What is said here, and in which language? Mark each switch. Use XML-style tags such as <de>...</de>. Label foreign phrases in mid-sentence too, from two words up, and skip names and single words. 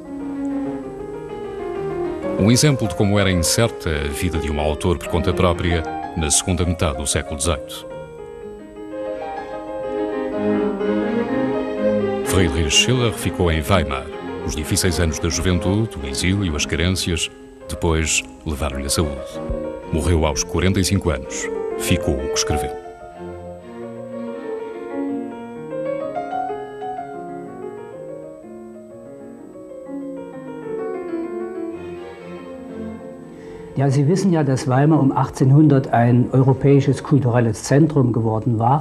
<pt>Um exemplo de como era incerta a vida de um autor por conta própria na segunda metade do século XVIII. Friedrich Schiller ficou em Weimar. Os difíceis anos da juventude, o exílio, as carências, depois levaram-lhe a saúde. Morreu aos 45 anos. Ficou o que escreveu.</pt> <de>Ja, Sie wissen ja, dass Weimar um 1800 ein europäisches kulturelles Zentrum geworden war.</de>